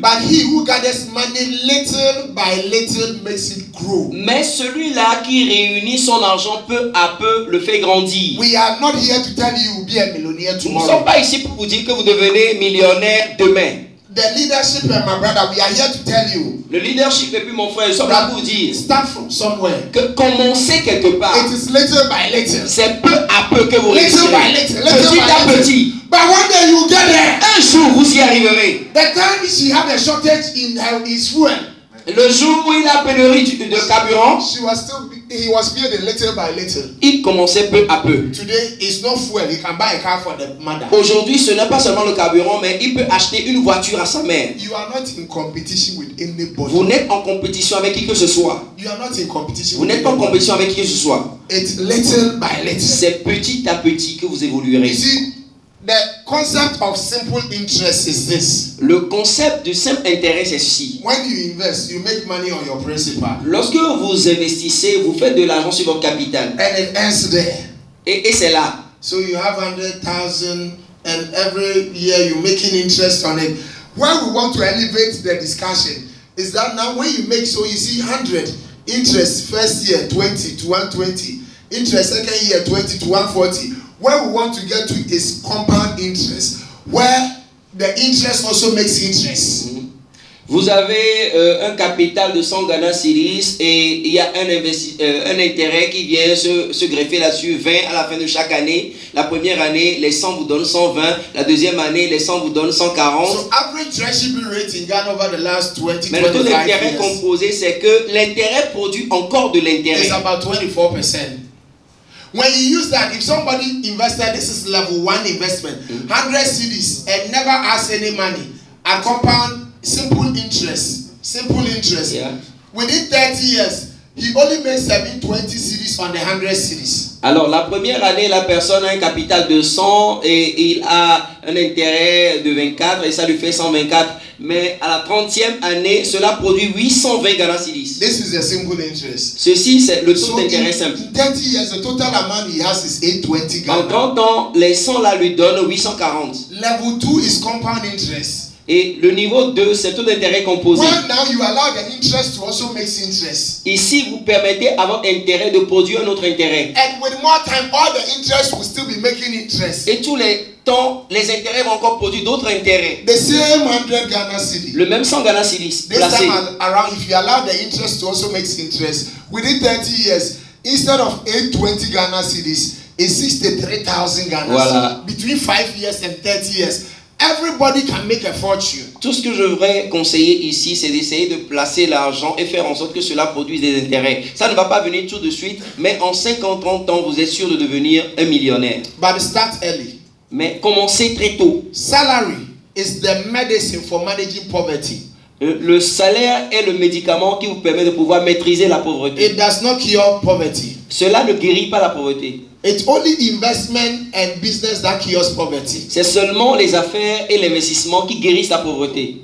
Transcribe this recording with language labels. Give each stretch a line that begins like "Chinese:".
English: But he who gathers money little by little makes it grow.
French: Mais celui-là qui réunit son argent peu à peu le fait grandir.
English: We are not here to tell you you'll be a millionaire
French: Nous ne
English: tomorrow.
French: sommes pas ici pour vous dire que vous devenez millionnaire demain.
English: The leadership and my brother, we are here to tell you.
French: Le leadership et puis mon frère, nous sommes là pour vous dire
English: Start from somewhere.
French: que commencez quelque part.
English: It is little by little.
French: C'est peu à peu que vous
English: Little
French: réussirez.
English: by little. Little
French: Petit à
English: by little.
French: petit.
English: But one day you get there.
French: Un jour, vous y arriverez.
English: The time she had a shortage in his fuel.
French: Le jour où il a pénurie de carburant,
English: He was building little by little.
French: il commençait peu à peu.
English: Today, it's no fuel. He can buy a car for the mother.
French: Aujourd'hui, ce n'est pas seulement le carburant, mais il peut acheter une voiture à sa mère.
English: You are not in competition with anybody.
French: Vous n'êtes en compétition avec qui que ce soit.
English: You are not in competition
French: Vous
English: with
French: n'êtes pas en
English: anybody.
French: compétition avec qui que ce soit.
English: It's little by little.
French: C'est petit à petit que vous évoluerez.
English: You see, the concept of simple interest is this.
French: Le concept du simple intérêt, c'est ceci.
English: When you invest, you make money on your principal.
French: Lorsque vous investissez, vous faites de l'argent sur votre capital.
English: And it ends there.
French: Et c'est là.
English: So you have 100,000 and every year you're making interest on it. Where we want to elevate the discussion is that now when you make, so you see 100 interest first year 20 to 120, interest second year 20 to 140. Where we want to get to is compound interest, where the interest also makes interest.
French: Vous avez un capital de 100 Ghana cedis et il y a un intérêt qui vient se greffer là-dessus, 20 à la fin de chaque année. La première année, les 100 vous donnent 120. La deuxième année, les 100 vous donnent 140.
English: So average treasury rate in Ghana over the last 20,
French: Mais le taux
English: 25
French: d'intérêt
English: years
French: composé, c'est que l'intérêt produit encore de
English: is
French: l'intérêt.
English: about 24%. When you use that, if somebody invested, this is level 1 investment, 100 cedis and never ask any money, a compound simple interest, Yeah. within 30 years, he only made 720 cedis on the 100 cedis.
French: Alors, la première année, la personne a un capital de 100 et il a un intérêt de 24 et ça lui fait 124. Mais à la 30e année, cela produit 820 Ghana cedis.
English: This is a single interest.
French: Ceci, c'est le taux
English: So
French: d'intérêt simple.
English: in 30 years, the total amount he has is 820
French: En
English: Ghana.
French: 30 ans, les 100 là lui donnent 840.
English: Level 2 is compound interest.
French: Et le niveau 2, c'est le taux d'intérêt composé.
English: When now you allow the interest to also make interest.
French: Ici, vous permettez à votre intérêt de produire un autre intérêt.
English: And with more time, all the interest will still be making interest.
French: Et tous les temps, les intérêts vont encore produire d'autres intérêts.
English: The same 100 Ghana cedi.
French: Le même 100 Ghana cedis
English: This
French: placé.
English: time around, if you allow the interest to also make interest, within 30 years, instead of 820 Ghana cedis, it's 63,000 Ghana
French: Voilà.
English: cedis. Between 5 years and 30 years, everybody can make a fortune.
French: Tout ce que je voudrais conseiller ici, c'est d'essayer de placer l'argent et faire en sorte que cela produise des intérêts. Ça ne va pas venir tout de suite, mais en 50-30 ans, vous êtes sûr de devenir un millionnaire.
English: But start early.
French: Mais commencez très tôt.
English: Salary is the medicine for managing poverty.
French: Le salaire est le médicament qui vous permet de pouvoir maîtriser la pauvreté.
English: It does not cure poverty.
French: Cela ne guérit pas la pauvreté.
English: It's only investment and business that cures poverty.
French: C'est seulement les affaires et l'investissement qui guérissent la pauvreté.